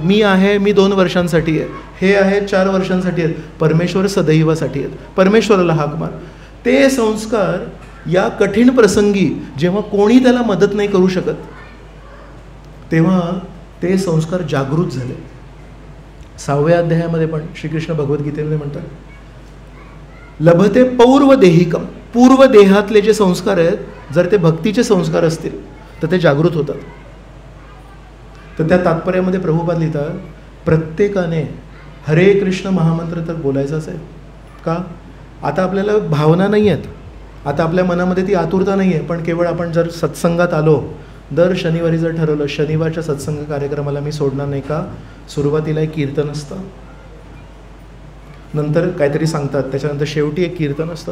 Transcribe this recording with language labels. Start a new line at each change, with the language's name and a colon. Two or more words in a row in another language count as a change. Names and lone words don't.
Marathi: मी आहे, मी 2 वर्षांसाठी आहे, हे आहे 4 वर्षांसाठी आहेत, परमेश्वर सदैवासाठी आहेत, परमेश्वराला हाक मार. ते संस्कार या कठीण प्रसंगी जेव्हा कोणी त्याला मदत नाही करू शकत तेव्हा ते संस्कार जागृत झाले. 6व्या अध्यायामध्ये पण श्रीकृष्ण भगवद्गीतेमध्ये म्हणतात,
Sanskrit: लभते पौर्वदेहिकम.
Marathi: पूर्व देहातले जे संस्कार आहेत जर ते भक्तीचे संस्कार असतील तर ते जागृत होतात. तर त्या तात्पर्यामध्ये प्रभुपाद लिहितात, प्रत्येकाने हरे कृष्ण महामंत्र तर बोलायचाच आहे. का? आता आपल्याला भावना नाही आहेत, आता आपल्या मनामध्ये ती आतुरता नाही आहे, पण केवळ आपण जर सत्संगात आलो, दर शनिवारी जर ठरवलं शनिवारच्या सत्संग कार्यक्रमाला मी सोडणार नाही का, सुरुवातीला एक कीर्तन असतं, नंतर काहीतरी सांगतात, त्याच्यानंतर शेवटी एक कीर्तन असतं.